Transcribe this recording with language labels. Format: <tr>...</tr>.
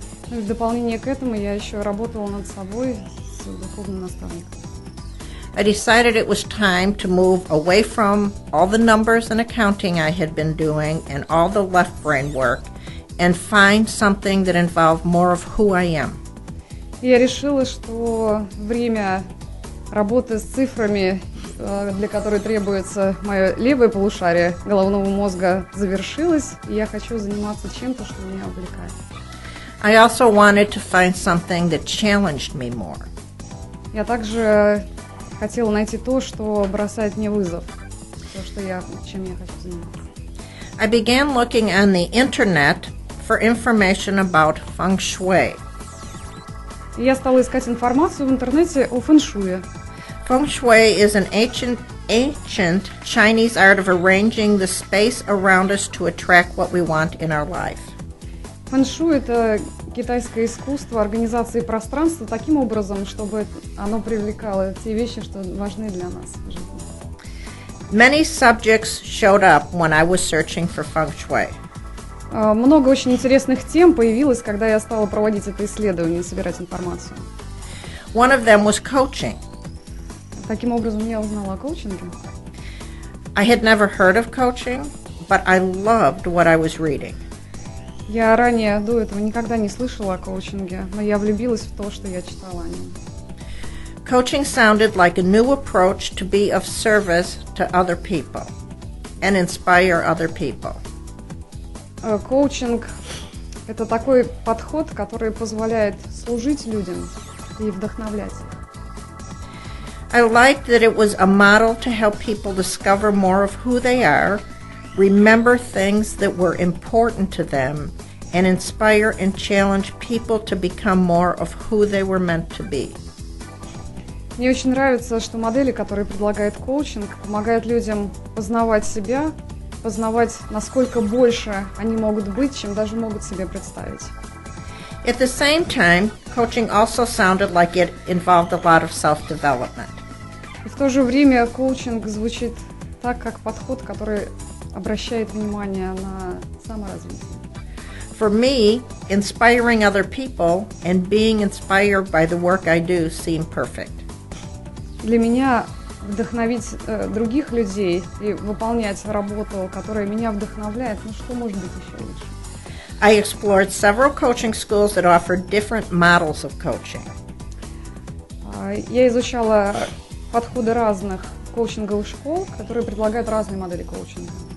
<ru>В дополнение к этому я еще работала над собой с духовным наставником.</ru> <en>I decided it was time to move away from all the numbers and accounting I had been doing and all the left brain work and find something that involved more of who I am.</en> <ru>Я решила, что время работы с цифрами, для которой требуется мое левое полушарие головного мозга, завершилось, и я хочу заниматься чем-то, что меня увлекает.</ru> <en>I also wanted to find something that challenged me more.</en> <ru>Я также хотела найти то, что бросает мне вызов, чем я хочу заниматься.</ru> <en>I began looking on the internet for information about feng shui.</en> <ru>Я стала искать информацию в интернете о фэншуе.</ru> <en>Feng shui is an ancient Chinese art of arranging the space around us to attract what we want in our life.</en> <ru>Фэншуй – это китайское искусство организации пространства таким образом, чтобы оно привлекало те вещи, что важны для нас в жизни.</ru> <en>Many subjects showed up when I was searching for feng shui.</en> <ru>Много очень интересных тем появилось, когда я стала проводить это исследование, собирать информацию.</ru> <en>One of them was coaching.</en> <ru>Таким образом, я узнала о коучинге.</ru> <en>I had never heard of coaching, but I loved what I was reading.</en> <ru>Я ранее до этого никогда не слышала о коучинге, но я влюбилась в то, что я читала о нем.</ru> <en>Coaching sounded like a new approach to be of service to other people and inspire other people.</en> <ru>Коучинг – это такой подход, который позволяет служить людям и вдохновлять их.</ru> <en>I liked that it was a model to help people discover more of who they are, remember things that were important to them, and inspire and challenge people to become more of who they were meant to be.</en> <ru>Мне очень нравится, что модели, которые предлагает коучинг, помогают людям познавать себя, познавать, насколько больше они могут быть, чем даже могут себе представить.</ru> <en>At the same time, coaching also sounded like it involved a lot of self-development.</en> <ru>И в то же время коучинг звучит так, как подход, который обращает внимание на саморазвитие.</ru> <en>For me, inspiring other people and being inspired by the work I do seem perfect.</en> <ru>Для меня вдохновить других людей и выполнять работу, которая меня вдохновляет, ну что может быть еще лучше?</ru> <en>I explored several coaching schools that offered different models of coaching.</en> <ru>Я изучала подходы разных коучинговых школ, которые предлагают разные модели коучинга.</ru>